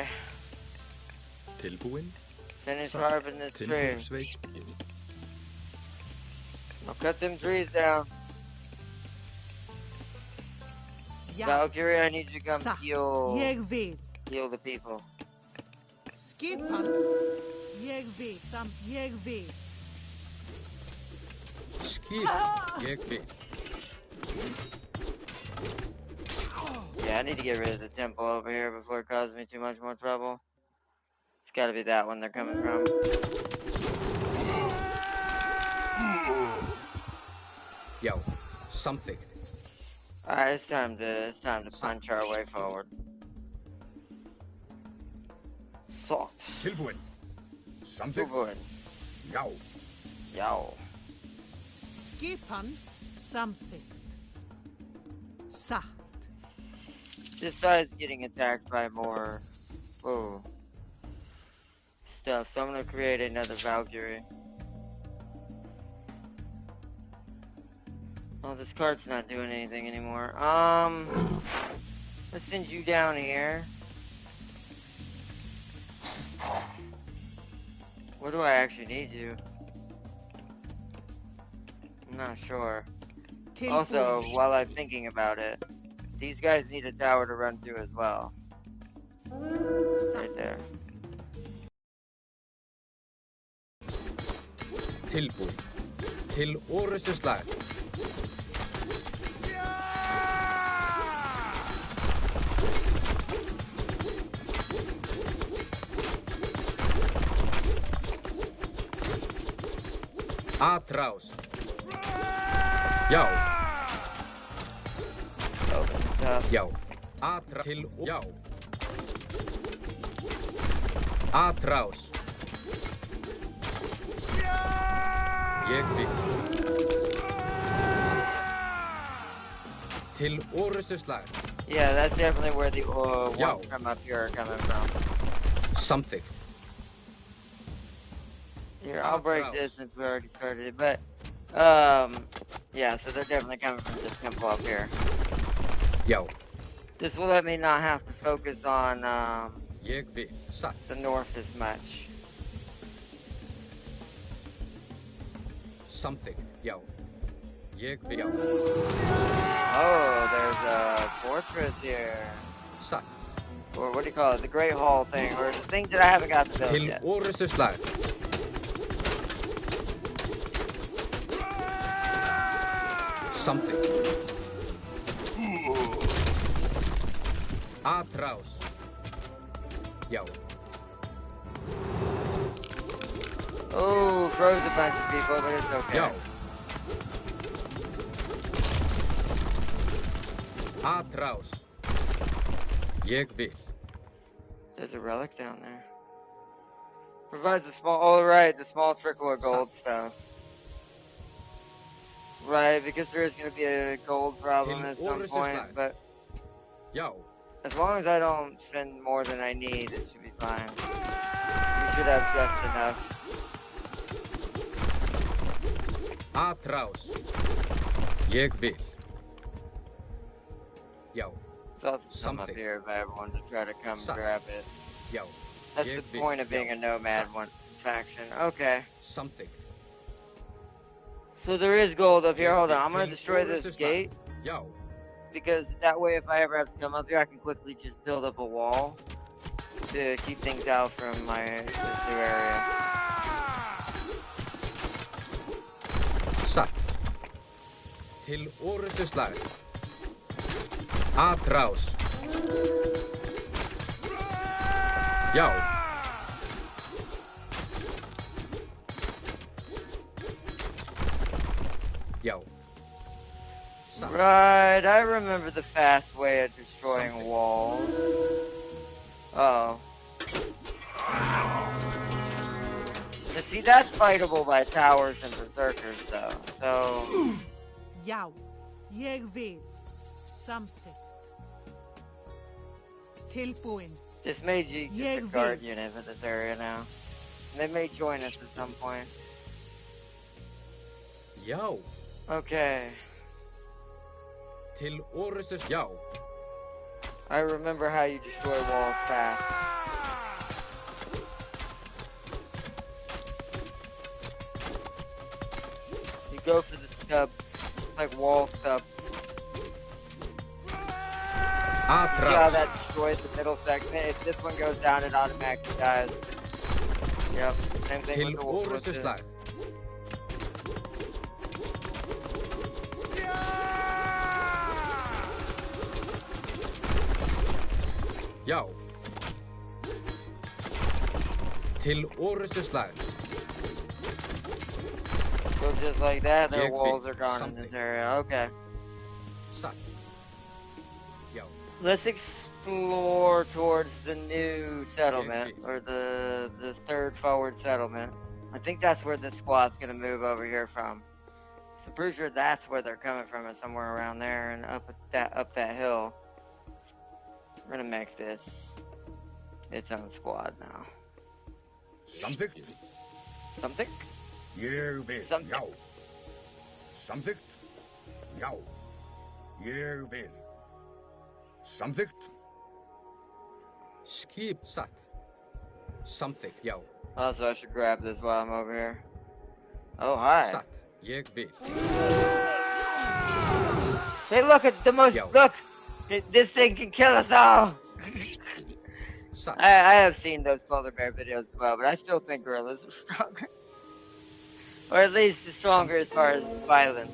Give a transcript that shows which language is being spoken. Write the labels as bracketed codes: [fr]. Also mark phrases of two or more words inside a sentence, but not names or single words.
[is] Tilbúin. [en] Finish harvesting this tree. [is] Tilbúinsveit. [en] I'll cut them trees down. [is] Já. [en] Valkyrie, I need you to come [is] Satt. [en] heal [is] Ég vil. [en] the people. [is] Skipan. Ég vil. Samt ég vil. Skip. Ég vil. [en] Yeah, I need to get rid of the temple over here before it causes me too much more trouble. It's gotta be that one they're coming from. [is] Já. Samþykkt. [en] Alright, it's time to punch our way forward. [is] Salt. Tilbúin. Samþykkt. Tilbúin. Já. Yow. Skipan. Samþykkt. Satt. [en] This side's getting attacked by more stuff, so I'm gonna create another Valkyrie. Oh, this card's not doing anything anymore. Let's send you down here. Where do I actually need you? I'm not sure. [is] Tilbúin. [en] Also, while I'm thinking about it, these guys need a tower to run to as well. Right [is] Satt. [en] there. [is] Tilbúin. Til orrustu slag. Atrás. Já. Já. Til. Já. Atrás. Ég vil. Til orrustu slag. [en] Yeah, that's definitely where the Yeah. ones from up here are coming from. [is] Samþykkt. [en] Here, I'll break this since we already started it, but, yeah, so they're definitely coming from this temple up here. [is] Já. [en] This will let me not have to focus on, [is] Ég vil. Satt. [en] the north as much. [is] Samþykkt. Já. Ég vil. Já. [en] Oh, there's a fortress here. [is] Satt. [en] Or what do you call it? The Great Hall thing, or the thing that I haven't got to build [is] Til [en] yet. [is] orrustu slag. Samþykkt. Atrás. Já. [en] Oh, froze a bunch of people, but it's okay. [is] Já. Atrás. Ég vil. [en] There's a relic down there. Provides a small, oh right, the small trickle of gold stuff. Right, because there is going to be a gold problem at some point, but [is] Já. [en] as long as I don't spend more than I need, it should be fine. We should have just enough. [is] Atrás. Ég vil. Já. [en] There's also some up Something. here if I ever wanted to try to come Something. grab it. [is] Já. [en] That's [is] Ég [en] the [is] vil. [en] point of being [is] Já. [en] a nomad [is] Satt. [en] one faction. Okay. [is] Samþykkt. [en] So there is gold up here. [is] Ég [en] Hold [is] vil [en] on, I'm going [is] til [en] to destroy [is] orrustu [en] this [is] slag. [en] gate. [is] Já. [en] Because that way if I ever have to come up here, I can quickly just build up a wall to keep things out from this new area. [is] Satt. Til orrustu slag. Atrás. Já. Já. Satt. [en] Right, I remember the fast way of destroying Something. walls. Uh-oh. But see, that's fightable by towers and berserkers, though. So, [is] Já, ég vil. Samþykkt. Tilbúin. [en] this made you just a [is] Ég [en] guard [is] vil. [en] unit for this area now. And they may join us at some point. [is] Já. [en] Okay. [is] Til orrustu slag. Já. [en] I remember how you destroy walls fast. You go for the stubs. It's like wall stubs. See how [is] Atrás. [en] that destroys the middle segment? If this one goes down, it automatically dies. Yep, same thing [is] Til [en] with the wolf. [is] orrustu slag. Já. Til orrustu slag. [en] So just like that, their [is] Ég [en] walls [is] vil [en] are gone in something. this area. Okay. [is] Satt. Já. [en] Let's explore towards the new settlement, Yeah. or the third forward settlement. I think that's where this squad's gonna move over here from. So I'm pretty sure that's where they're coming from, is somewhere around there and up that hill. We're gonna make this its own squad now. [is] Samþykkt. [en] Something? [is] Ég vil. Samþykkt. Já. Samþykkt. Já. Ég vil. Samþykkt. Skip satt. Samþykkt. Já. [en] Also, I should grab this while I'm over here. Oh, hi. [is] Satt. Ég vil. [en] Hey, look at the most. Yo. Look! This thing can kill us all! [is] Satt. [en] I have seen those polar bear videos as well, but I still think gorillas are stronger. Or at least stronger as far as violence